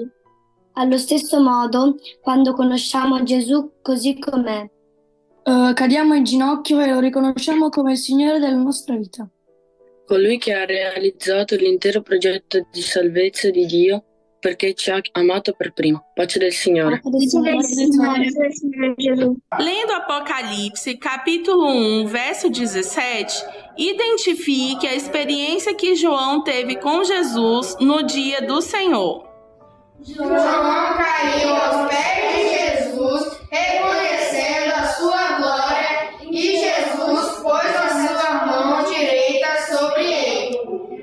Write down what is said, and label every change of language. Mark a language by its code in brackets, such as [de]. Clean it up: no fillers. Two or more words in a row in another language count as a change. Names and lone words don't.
[it] Allo stesso modo, quando conosciamo Gesù così com'è, cadiamo in ginocchio e lo riconosciamo come il Signore della nostra vita. Colui che ha realizzato l'intero progetto di salvezza di Dio, perché ci ha amato per primo. Pace del Signore. [pt] Lendo Apocalipse, capítulo 1, verso 17, identifique a experiência que João teve com Jesus no dia do Senhor. João caiu aos pés de Jesus, reconhecendo a sua glória, e Jesus pôs a sua mão direita sobre ele.